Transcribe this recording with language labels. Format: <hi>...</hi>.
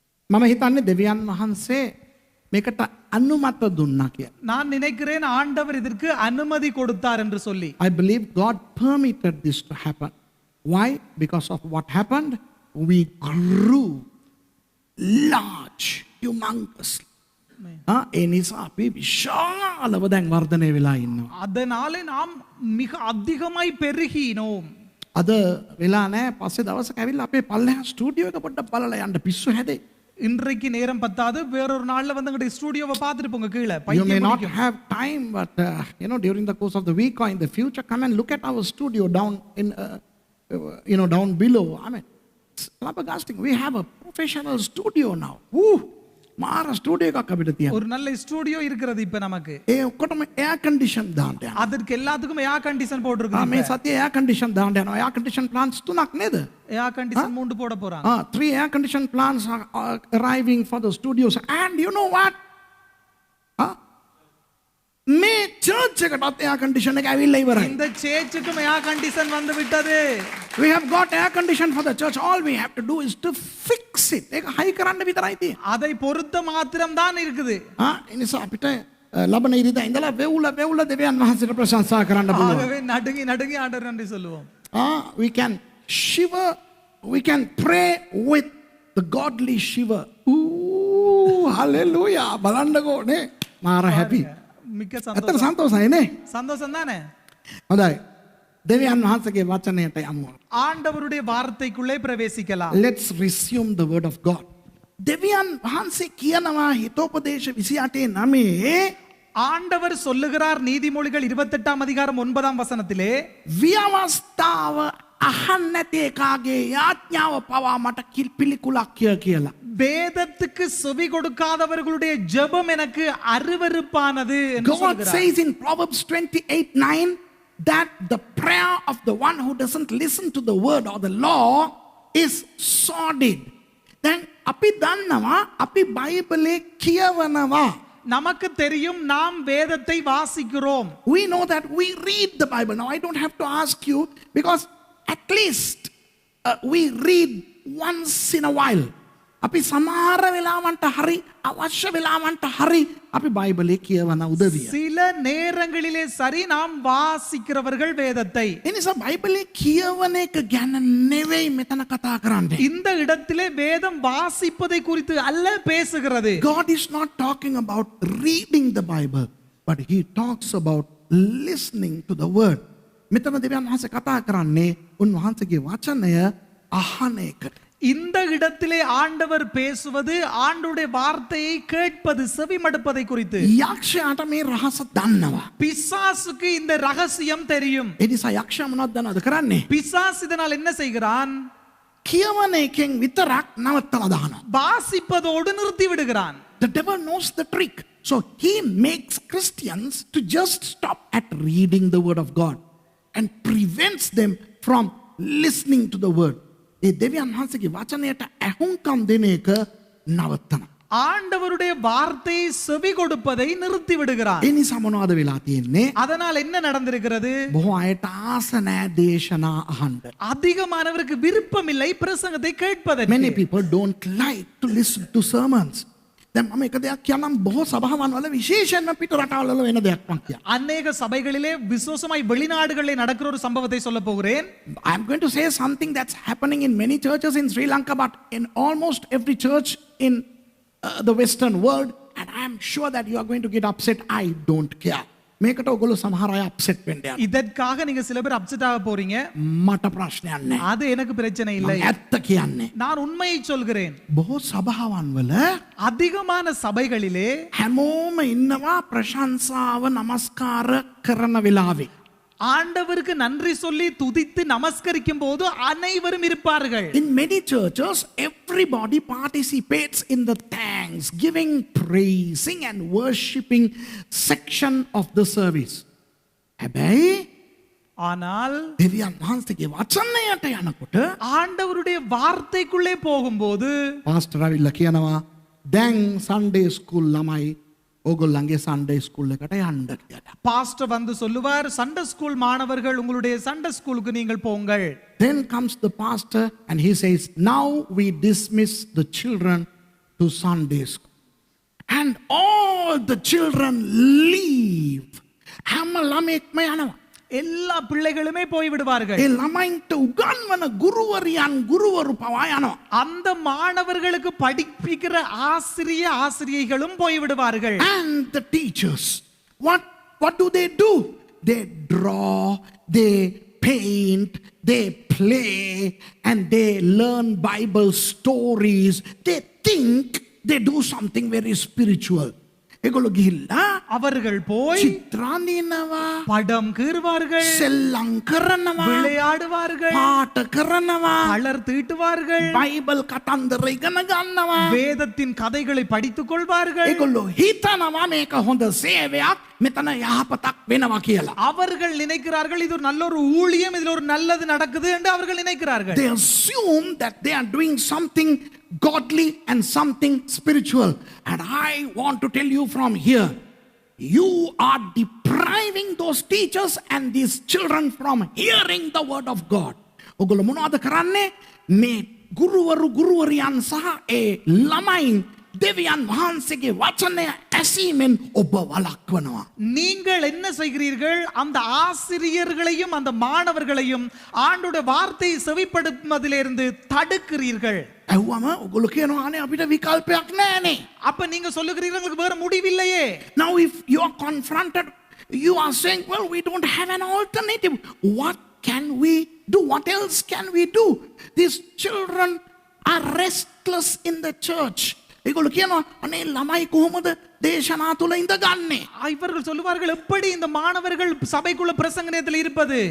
<si>මම හිතන්නේ දෙවියන් වහන්සේ මේකට අනුමත දුන්නා කියලා.</si> <ta>நான் நினைக்கிறேன் ஆண்டவர் இதற்கு அனுமதி கொடுத்தார் என்று சொல்லி.</ta> <en>I believe God permitted this to happen. Why? Because of what happened? We grew large, humongously.</en> <si>ඒ නිසා අපි විශාලව දැන් වර්ධනය වෙලා ඉන්නවා.</si> <ta>அதனாலே நாம் மிக அதிகமாய் பெருகினோம்.</ta> <si>අද වෙලා නැහැ පස්සේ දවසක ඇවිල්ලා අපේ පල්ලෙහා ස්ටුඩියෝ එක පොඩ්ඩක් බලලා යන්න පිස්සු හැදේ.</si> <ta>இன்றைக்கு நேரம் பத்தாது வேறொரு நாள்ல வந்து உங்களுடைய ஸ்டுடியோவை பார்த்துட்டு போங்க கீழே.</ta> <en>You may not have time, but during the course of the week or in the future, come and look at our studio down in, down below. I mean, it's flabbergasting. We have a professional studio now.</en> <si>Woo! මාර studio එකක් අපිට තියෙනවා.</si> <ta>ஒரு நல்ல studio இருக்கிறது இப்ப நமக்கு.</ta> <si>ඒ ඔක්කොටම එයා කන්ඩිෂන් දාන්න යනවා.</si> <ta>அதற்கு எல்லாத்துக்கும் ஏர் கண்டிஷன் போட்டுருக்கு.</ta> <si>මේ සතියේ එයා කන්ඩිෂන් දාන්න යනවා. එයා කන්ඩිෂන් plants 3ක් නේද?</si> <ta>ஏர் கண்டிஷன் 3 போட போறாங்க.</ta> <en>3 air conditioned plants are arriving for the studios. And you know what?</en> <si>මේ church එකටත් air condition එක ඇවිල්ලා ඉවරයි.</si> <ta>இந்த சேர்ச்சுக்கும் ஏர் கண்டிஷன் வந்து விட்டது.</ta> <en>We have got air condition for the church. All we have to do is to fix it.</en> <si>ඒක හයි කරන්න විතරයි තියෙන්නේ.</si> <ta>அதை பொறுத்த மாத்திரம் தான் இருக்குது.</ta> <si>ඒ නිසා අපිට ලබන ඉරිදා ඉඳලා වෙවුල දෙවියන් වහන්සේට ප්‍රශංසා කරන්න පුළුවන්.</si> <ta>ஆகவே நடுங்கி நடுங்கி ஆண்டவர் நன்றி சொல்லுவோம்.</ta> <en>We can shiver, we can pray with the godly shiver. Ooh, hallelujah.</en> <si>බලන්නකෝ නේ. මාර happy.</si> <ta>மிக்க</ta> <si>අතර</si> <ta>சந்தோஷம்.</ta> <si>සන්තෝෂයි නේ.</si> <ta>சந்தோஷம் தானே?</ta> <si>හොඳයි. දෙවියන් වහන්සේගේ වචනයට යමු.</si> <ta>ஆண்டவருடைய வார்த்தைக்குள்ளே பிரவேசிக்கலாம்.</ta> <en>Let's resume the word of God.</en> <si>දෙවියන් වහන්සේ කියනවා හිතෝපදේශ 28:9</si> <ta>ஆண்டவர் சொல்லுகிறார் நீதிமொழிகள் 28ஆம் அதிகாரம் 9ஆம் வசனத்திலே</ta> <si>ව්‍යවස්ථාව අහන්න නැති එකාගේ යාඥාව පවා මට පිළිකුලක් කියලා.</si> <ta>வேதத்துக்கு செவி கொடுக்காதவர்களுடைய ஜெபம் எனக்கு அருவருப்பானது என்று</ta> <en>God</en> <ta>சொல்கிறார்.</ta> <en>says in Proverbs 28:9 that the prayer of the one who doesn't listen to the word or the law is sordid. Then</en> <si>අපි දන්නවා අපි බයිබලේ කියවනවා.</si> <ta>நமக்கு தெரியும் நாம் வேதத்தை வாசிக்கிறோம்.</ta> <en>We know that we read the Bible. Now I don't have to ask you because at least we read once in a while.</en> <si>අපි සමහර වෙලාවන්ට හරි අවශ්‍ය වෙලාවන්ට හරි අපි බයිබලේ කියවන උදවිය.</si> <ta>சில நேரங்களிலே சரி நாம் வாசிக்கிறவர்கள் வேதத்தை.</ta> <si>එනිසා බයිබලේ කියවන එක ගැන නෙවෙයි මෙතන කතා කරන්නේ.</si> <ta>இந்த இடத்திலே வேதம் வாசிப்பதை குறித்து அல்ல பேசுகிறது.</ta> <en>God is not talking about reading the Bible, but he talks about listening to the word.</en> <si>මෙතන දෙවියන් වහන්සේ කතා කරන්නේ උන්වහන්සේගේ වචනය අහන එකට.</si> <ta>இந்த இடத்திலே ஆண்டவர் பேசுவது ஆண்டவருடைய வார்த்தையை கேட்பது செவிமடுப்பதை குறித்து.</ta> <si>යක්ෂයාට මේ රහස දන්නවා.</si> <ta>பிசாசுக்கு இந்த ரகசியம் தெரியும்.</ta> <si>ඒ නිසා යක්ෂයා මොනවද දන්නවද කරන්නේ?</si> <ta>பிசாசு இதனால் என்ன செய்கிறான்?</ta> <si>කියවන එකෙන් විතරක් නවත්තලා දානවා.</si> <ta>வாசிப்பதோடு நிறுத்தி விடுகிறான்.</ta> <en>The devil knows the trick. So he makes Christians to just stop at reading the word of God and prevents them from listening to the word.</en> <si>ඒ දෙවියන් වහන්සේගේ වචනයට ඇහුම්කම් දෙන එක නවත්තනවා.</si> <ta>ஆண்டவருடைய வார்த்தையை செவி கொடுப்பதை நிறுத்தி விடுகிறார்.</ta> <si>ඒ නිසා මොනවද වෙලා තියෙන්නේ?</si> <ta>அதனால் என்ன நடந்திருக்கிறது?</ta> <si>බොහෝ අයට ආස නැහැ දේශනා අහන්න.</si> <ta>அதிகமானவருக்கு விருப்பம் இல்லை பிரசங்கத்தை கேட்பதற்கு.</ta> <en>Many people don't like to listen to sermons.</en> <si>දැන් මම එක දෙයක් කියන්නම් බොහෝ සභාවන් වල විශේෂයෙන්ම පිට රටවල් වල වෙන දෙයක් මම කියනවා.</si> <ta>அநேக சபைகளிலே விசேஷமாய் வெளிநாடுகளிலே நடக்கிற ஒரு சம்பவத்தை சொல்ல போகிறேன்.</ta> <en>I am going to say something that's happening in many churches in Sri Lanka, but in almost every church in the Western world, and I am sure that you are going to get upset. I don't care.</en> <si>මේකට ඔගොල්ලෝ සමහර අය upset වෙන්න යනවා.</si> <ta>இதற்காக நீங்க சில பேர் அப்செட் ஆக போறீங்க.</ta> <si>මට ප්‍රශ්නයක් නැහැ.</si> <ta>அது எனக்கு பிரச்சனை இல்லை.</ta> <si>මම ඇත්ත කියන්නේ.</si> <ta>நான் உண்மையை சொல்கிறேன்.</ta> <si>බොහෝ සභාවන් වල</si> <ta>அதிகமான சபைகளிலே</ta> <si>හැමෝම ඉන්නවා ප්‍රශංසාව නමස්කාර කරන වෙලාවේ.</si> <ta>ஆண்டவருக்கு நன்றி சொல்லி துதித்து நமஸ்கரிக்கும் போது அனைவரும் இருப்பார்கள்.</ta> <en>In many churches, everybody participates in the thanksgiving, praising and worshiping section of the service.</en> <si>හැබැයි</si> <ta>ஆனால்</ta> <si>දෙවියන් වහන්සේගේ වචනයට යනකොට</si> <ta>ஆண்டவருடைய வார்த்தைக்குள்ளே போகும்போது</ta> <si>පාස්ටර් අවිල්ලා කියනවා දැන් සන්ඩේ ස්කූල් ළමයි ඕගොල්ලන්ගේ සන්ඩේ ස්කූල් එකට යන්න කියලා.</si> <ta>பாஸ்டர் வந்து சொல்லுவார், சண்டே ஸ்கூல் மாணவர்கள் உங்களுடைய சண்டே ஸ்கூலுக்கு நீங்கள் போங்கள்.</ta> <en>Then comes the pastor and he says, now we dismiss the children to Sunday school. And all the children leave.</en> <si>හැම ළමෙක්ම යනවා.</si> <ta>எல்லா பிள்ளைகளுமே போய் விடுவார்கள்.</ta> <si>ඒ ළමයින්ට උගන්වන ගුරුවරියන් ගුරුවරු පවා යනවා.</si> <ta>அந்த மாணவர்களுக்கு படிப்பிக்கிற ஆசிரியைகளும் போய் விடுவார்கள்.</ta> <en>And the teachers, what do? They draw, they paint, they play, and they learn Bible stories. They think they do something very spiritual.</en> <si>ඒගොල්ලෝ ගිහිල්ලා</si> <ta>அவர்கள் போய்</ta> <si>චිත්‍රාඳිනවා,</si> <ta>படம் கீறுவார்கள்,</ta> <si>සෙල්ලම් කරනවා,</si> <ta>விளையாடுவார்கள்,</ta> <si>පාට කරනවා,</si> <ta>கலர் தீட்டுவார்கள்,</ta> <si>බයිබල් කතන්දර ඉගෙන ගන්නවා.</si> <ta>வேதத்தின் கதைகளை படித்துக் கொள்வார்கள்.</ta> <si>ඒගොල්ලෝ හිතනවා මේක හොඳ සේවයක්, මෙතන යහපතක් වෙනවා කියලා.</si> <ta>அவர்கள் நினைக்கிறார்கள் இது ஒரு நல்ல ஒரு ஊழியம், இதுல ஒரு நல்லது நடக்குது என்று அவர்கள் நினைக்கிறார்கள்.</ta> <en>They assume that they are doing something godly and something spiritual. And I want to tell you from here, you are depriving those teachers and these children from hearing the word of God.</en> <si>ඔගොල්ලෝ මොනවද කරන්නේ? මේ ගුරුවරු ගුරුවරියන් සහ ඒ ළමයින් දෙවියන් වහන්සේගේ වචනය ඇසීමෙන් ඔබ වළක්වනවා.</si> <ta>நீங்கள் என்ன செய்கிறீர்கள்? அந்த ஆசிரியர்களையும் அந்த மாணவர்களையும் ஆண்டோட வார்த்தையை செவிப்படுத்துவதிலிருந்து தடுக்கிறீர்கள்.</ta> <si>ඇහුවම ඔගොල්ලෝ කියනවා අනේ අපිට විකල්පයක් නැහැනේ.</si> <ta>அப்ப நீங்க சொல்லுகிறீர்கள் உங்களுக்கு வேற முடிவில்லையே.</ta> <en>Now if you are confronted, you are saying, well, we don't have an alternative. What can we do? What else can we do? These children are restless in the church.</en> <si>ඒගොල්ලෝ කියනවා අනේ ළමයි කොහොමද දේශනා තුල ඉඳගන්නේ?</si> <ta>இவர்கள் சொல்லுவார்கள், எப்படி இந்த மாணவர்கள் சபைக்குள்ள பிரசங்க நேரத்தில் இருப்பது?</ta>